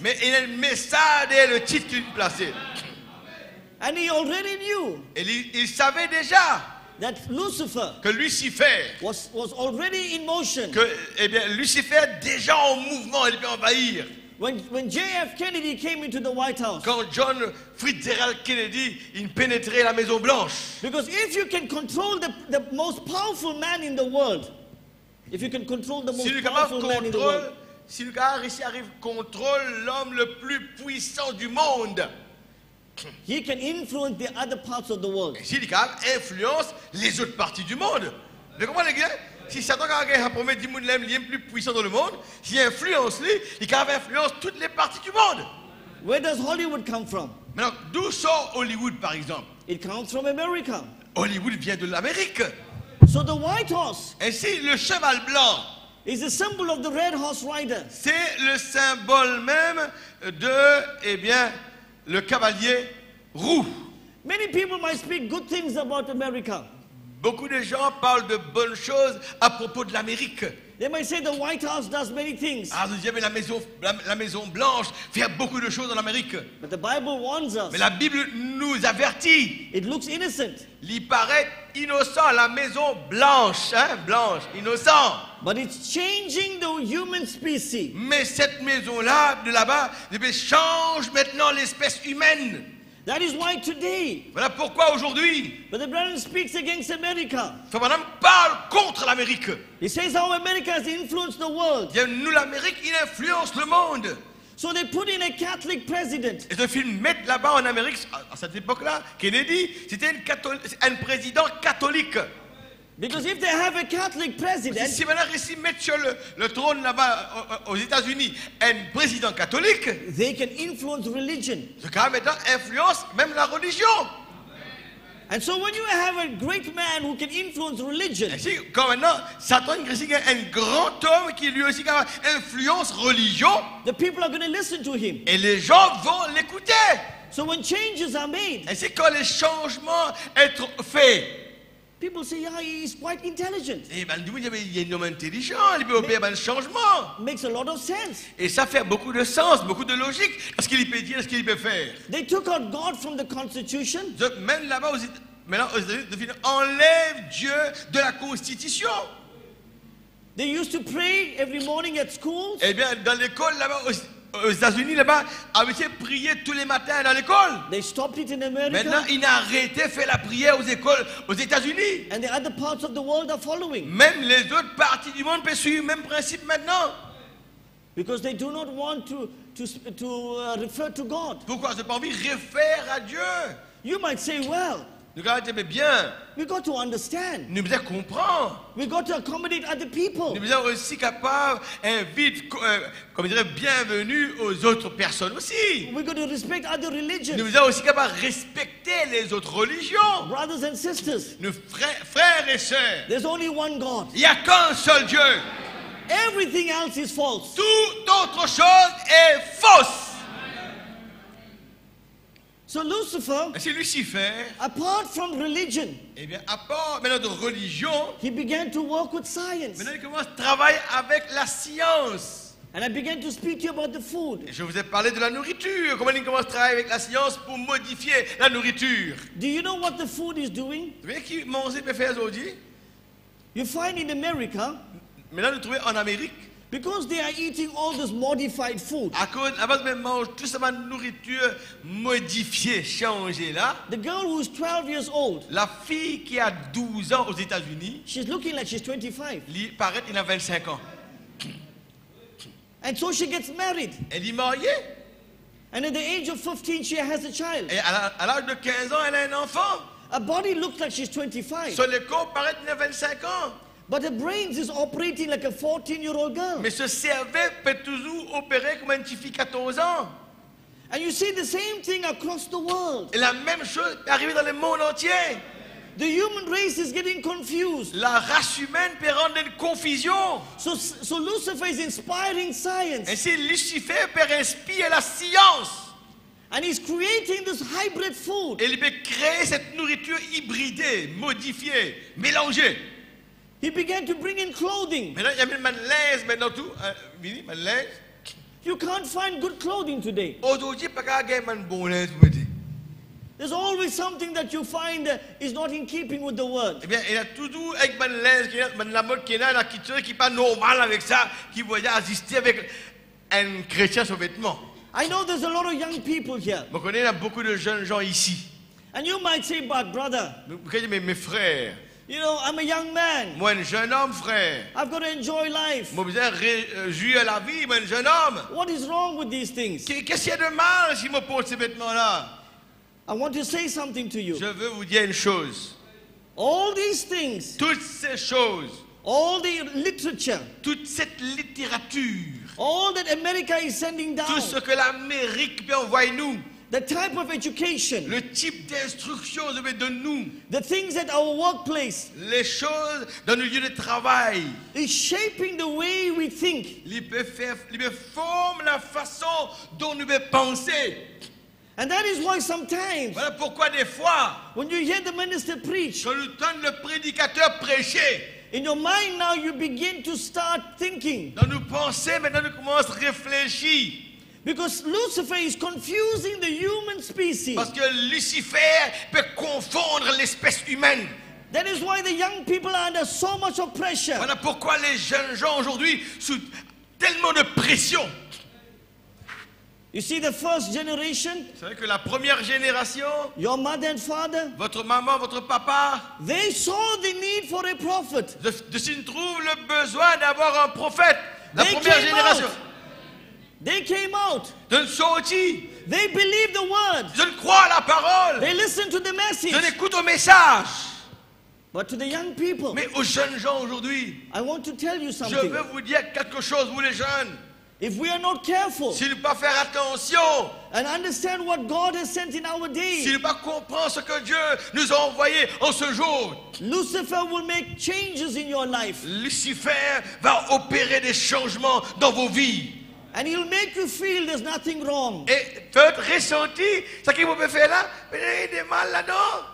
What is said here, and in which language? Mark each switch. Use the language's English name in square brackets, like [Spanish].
[French] Mais il y a un message et le titre qu'il plaçait. [English] And he already knew [French] Et il savait déjà [English] that Lucifer [French] que Lucifer, [English] was already in motion. [French] que eh bien, Lucifer est déjà en mouvement, il peut envahir. [English] When J.F. Kennedy came into the White House, [French] Quand John Fitzgerald Kennedy, il pénétrait la Maison Blanche. [English] because if you can control the most powerful man in the world, if you can control the most [French] Si [English] powerful man in the world, [French] Lucas contrôle l'homme le plus puissant du monde, [English] he can influence the other parts of the world. [French] si Lucas influence les autres parties du monde. Vous comprenez les gars? Si Satan a promis du monde le plus puissant dans le monde, s'il influence lui, il influence toutes les parties du monde. [English] Where does Hollywood come from? [French] Maintenant, d'où sort Hollywood par exemple? [English] It comes from America. [French] Hollywood vient de l'Amérique. [English] So the White Horse [French] Ainsi, le cheval blanc, [English] is a symbol of the Red Horse Rider. [French] c'est le symbole même de, eh bien, le cavalier roux. [English] Many people might speak good things about America. [French] Beaucoup de gens parlent de bonnes choses à propos de l'Amérique. [English] They might say the White House does many things. [French] Ah, vous dites, mais la Maison Blanche fait beaucoup de choses en Amérique. [English] But the Bible warns us. [French] Mais la Bible nous avertit. [English] It looks innocent, [French] Il paraît innocent, la Maison Blanche, hein, blanche, innocent. [English] but it's changing the human species. [French] Mais cette maison-là, de là-bas, eh bien, change maintenant l'espèce humaine. [English] That is why today, [French] Voilà pourquoi aujourd'hui, [English] Brother Branham speaks against America. [French] Frère Branham parle contre l'Amérique. [English] He says how America has influenced the world. [French] Bien, nous, l'Amérique, il influence le monde. [English] So they put in a Catholic president. [French] Et ce film mettre là-bas en Amérique, à cette époque-là, Kennedy, c'était un président catholique. [English] Because if they have a Catholic president, [French] Si maintenant ici mettre sur le trône là-bas aux États-Unis un président catholique, [English] they can influence religion. [French] ce cas maintenant influence même la religion. [English] And so when you have a great man who can influence religion, [French] Et si, quand maintenant Satan a un grand homme qui lui aussi influence religion, [English] the people are going to listen to him. [French] et les gens vont l'écouter. [English] So when changes are made, [French] Et c'est quand les changements sont faits. [English] people say, yeah, he's quite intelligent. [French] Et ben, il y a un homme intelligent, il peut opérer le changement. [English] Makes a lot of sense. [French] Et ça fait beaucoup de sens, beaucoup de logique. Ce qu'il peut dire, ce qu'il peut faire. [English] They took out God from the Constitution. [French] Même là-bas, maintenant aux États-Unis, enlève Dieu de la Constitution. [English] They used to pray every morning at schools. [French] Eh bien, dans l'école là-bas, aux États-Unis là-bas, avait prié tous les matins dans l'école. [English] They stopped it in America. [French] Maintenant, il a arrêté de faire la prière aux écoles aux États-Unis. [English] And the other parts of the world are following. [French] Même les autres parties du monde peuvent suivre le même principe maintenant. [English] Because they do not want to refer to God. [French] Pourquoi? Ils n'ont pas envie de référer à Dieu. [English] You might say, well, [French] Nous avons dit, mais bien, [English] we got to understand. [French] nous devons comprendre. [English] We got to accommodate other people. [French] Nous sommes aussi capables d'inviter, comme dirait, bienvenue aux autres personnes aussi. [English] We got to respect other religions. [French] Nous sommes aussi capables de respecter les autres religions. [English] Brothers and sisters, [French] Nos frères et sœurs. [English] there's only one God. [French] Il n'y a qu'un seul Dieu. [English] Everything else is false. [French] Toute autre chose est fausse. [English] So Lucifer, [French] Et c'est Lucifer, [English] apart from religion, [French] eh bien, à part maintenant de religion, [English] he began to work with science. [French] maintenant il commence à travailler avec la science. [English] And I began to speak to you about the food. [French] Et je vous ai parlé de la nourriture. Comment il commence à travailler avec la science pour modifier la nourriture. [English] Do you know what the food is doing? [French] Vous voyez qui mange peut faire aujourd'hui? [English] You find in America, [French] Maintenant, nous trouvons en Amérique, [English] because they are eating all this modified food, [French] à cause, à base de mange tout ça, nourriture modifiée, changée là. [English] the girl who is 12 years old, [French] La fille qui a 12 ans aux États-Unis, [English] she's looking like she's 25. [French] il paraît qu'il a 25 ans. [English] And so she gets married. [French] Elle est mariée. [English] And at the age of 15, she has a child. [French] Et à l'âge de 15 ans, elle a un enfant. [English] Her body looks like she's 25. [French] Sur le corps, paraît qu'il a 25 ans. [English] But her brains is operating like a 14-year-old girl. [French] Mais ce cerveau peut toujours opérer comme une fille de 14 ans. [English] And you see the same thing across the world. [French] Et la même chose peut arriver dans le monde entier. [English] The human race is getting confused. [French] La race humaine peut rendre une confusion. [English] So Lucifer is inspiring science. [French] Ainsi, Lucifer peut inspirer la science. [English] And he's creating this hybrid food. [French] Et il peut créer cette nourriture hybridée, modifiée, mélangée. [English] He began to bring in clothing. [French] Maintenant, il y a même un linge maintenant tout. Vini, un linge. [English] You can't find good clothing today. [French] Aujourd'hui, pas qu'à gagner un bon linge pour mettre. [English] There's always something that you find is not in keeping with the word. [French] Eh bien, il y a toujours avec ben linge, ben la mode qui est là, la culture qui n'est pas normale avec ça, qui voulait assister avec un chrétien sur vêtements. [English] I know there's a lot of young people here. [French] Je connais, il y a beaucoup de jeunes gens ici. [English] And you might say, but brother, [French] Mais mes frères, [English] you know, I'm a young man. [French] moi un jeune homme, frère. [English] I've got to enjoy life. [French] Moi besoin jouir la vie, moi un jeune homme. [English] What is wrong with these things? [French] Qu'est-ce qu'il y a de mal si je me pose ces vêtements-là? [English] I want to say something to you. [French] Je veux vous dire une chose. [English] All these things, [French] Toutes ces choses, [English] all the literature, [French] toute cette littérature, [English] all that America is sending down, [French] tout ce que l'Amérique peut envoyer nous, [English] the type of education, [French] le type d'instruction de nous, [English] the things at our workplace, [French] les choses dans nos lieux de travail, [English] is shaping the way we think. [French] il peut former la façon dont nous pouvons penser. [English] And that is why sometimes, [French] Voilà pourquoi des fois, [English] when you hear the minister preach, [French] quand nous entendons le prédicateur prêcher, [English] in your mind now you begin to start thinking. [French] dans nos pensées, maintenant nous commençons à réfléchir. [English] Because Lucifer is confusing the human species. [French] Parce que Lucifer peut confondre l'espèce humaine. [English] That is why the young people are under so much of pressure. [French] Voilà pourquoi les jeunes gens aujourd'hui sous tellement de pression. [English] You see, the first generation, [French] Vous savez que la première génération, [English] your mother and father, [French] votre maman, votre papa, [English] they saw the need for a prophet. [French] de s'y trouve le besoin d'avoir un prophète. La [English] They [French] première [English] came [French] génération. [English] out. They came out. [French] Je ne sortis, [English] They believed the word. [French] je ne crois à la parole, [English] They listened to the message. [French] je n'écoute au message. [English] But to the young people, [French] Mais aux jeunes gens aujourd'hui, [English] I want to tell you [French] je [English] something. [French] veux vous dire quelque chose, vous les jeunes. [English] If we are not careful [French] Si nous ne pas faire attention, [English] and understand what God has sent in our [French] si [English] day, [French] nous ne pas comprendre ce que Dieu nous a envoyé en ce jour, [English] Lucifer will make changes in your life. [French] Lucifer va opérer des changements dans vos vies. [English] And he'll make you feel there's nothing wrong. [French] Et faites ressentir ce qu'il vous peut faire là, mais il y a des mal là-dedans.